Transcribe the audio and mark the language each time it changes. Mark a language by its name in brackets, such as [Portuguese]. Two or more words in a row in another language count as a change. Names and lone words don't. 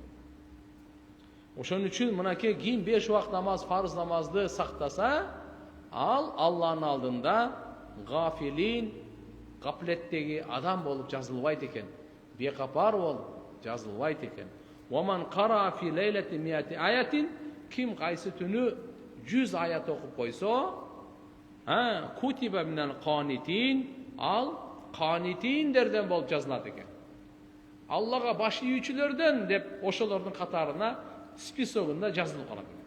[Kyrgyz] Ошон үчүн мынакей ким 5 убак намаз, фарыз намазды сактаса, ал Алланын алдында гафилин, гаплеттеги адам болуп жазылбайт экен. Бейкапар болуп жазылбайт экен. [Arabic] ومن قرأ في ليلة مائة آية, [Kyrgyz] ким кайсы түнү 100 аят окуп койсо, [Arabic] كتب من القانتين, [Kyrgyz] ал канитиндерден болуп жазылат экен. Аллага баш ийүүчүлөрдөн деп ошолордун катарына списогунда жазылып калат экен.